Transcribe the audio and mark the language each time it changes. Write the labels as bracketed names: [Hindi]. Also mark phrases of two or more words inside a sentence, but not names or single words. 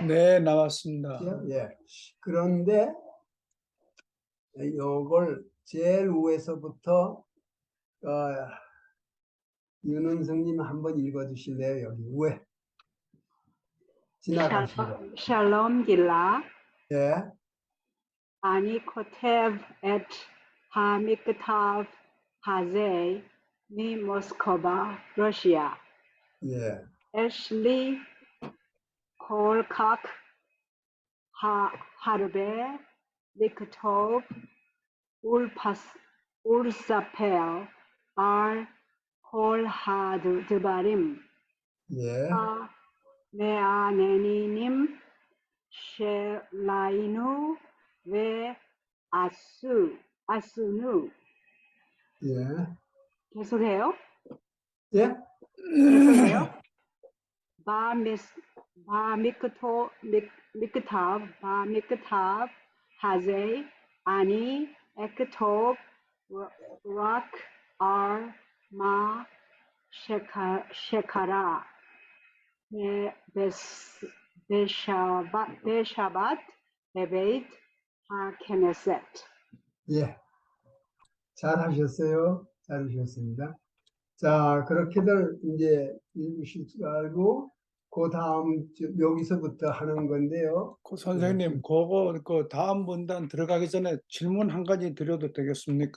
[Korean] 네, 나왔습니다. 예. 그런데 요걸 제일 위에서부터 윤은성님 한번 읽어주실래요? 여기 위에 지나가신 거. [Hebrew] שלום גילה, [Korean] 예, [Hebrew] אני כותב את המכתב הזה ממוסקבה, רוסיה. [Korean] 예, [Hebrew] יש לי כל כך הרבה לכתוב ולספר על כל הדברים [Korean] 예, [Hebrew] המעניינים שראינו ועשינו. [Korean] 예, 계속해요? 예, 계속해요? [Hebrew] במכתב הזה אני אכתוב רק על מה שקרה בשבת בבית הכנסת. [Korean] 예. 잘하셨어요. 잘하셨습니다. 자, 그렇게들 이제 읽으실 줄 알고, 그 다음 여기서부터 하는 건데요. 선생님, 그거 그 다음 문단 들어가기 전에 질문 한 가지 드려도 되겠습니까?